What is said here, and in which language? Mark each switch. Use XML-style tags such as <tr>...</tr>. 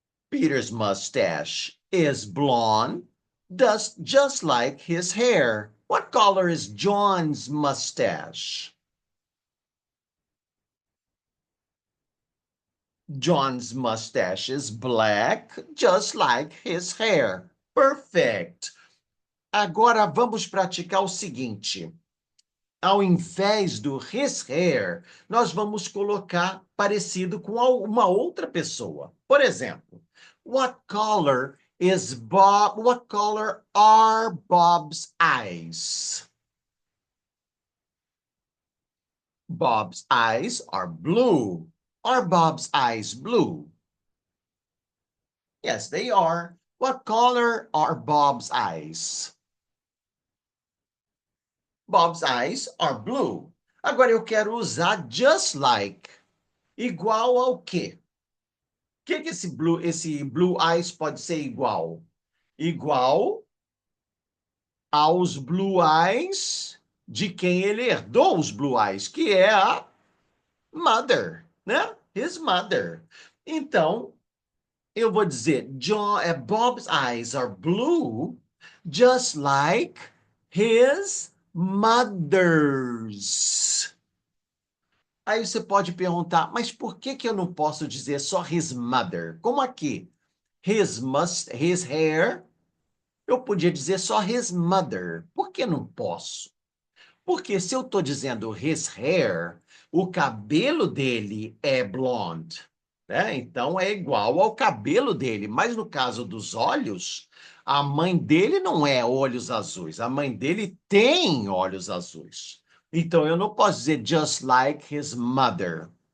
<en>Peter's mustache is blonde, just like his hair. What color is John's mustache? John's mustache is black, just like his hair.</en> <pt>Perfect. Agora vamos praticar o seguinte. Ao invés do his hair, nós vamos colocar parecido com uma outra pessoa. Por exemplo,</pt> <en>what color is Bob? What color are Bob's eyes? Bob's eyes are blue. Are Bob's eyes blue? Yes, they are. What color are Bob's eyes? Bob's eyes are blue.</en> <pt>Agora eu quero usar</pt> <en>just like.</en> <pt>Igual ao quê? O que esse blue eyes pode ser igual? Igual aos blue eyes de quem ele herdou os blue eyes, que é a mother, né?</pt> <en>His mother.</en> <pt>Então, eu vou dizer,</pt> <en>Bob's eyes are blue, just like his mother's.</en> <pt>Aí você pode perguntar, mas por que que eu não posso dizer só</pt> <en>his mother?</en> <pt>Como aqui?</pt> <en>His hair,</en> <pt>eu podia dizer só</pt> <en>his mother.</en> <pt>Por que não posso? Porque se eu estou dizendo</pt> <en>his hair,</en> <pt>o cabelo dele é blonde, né? Então é igual ao cabelo dele. Mas no caso dos olhos, a mãe dele não é olhos azuis. A mãe dele tem olhos azuis. Então eu não posso dizer</pt> <en>just like his mother.</en>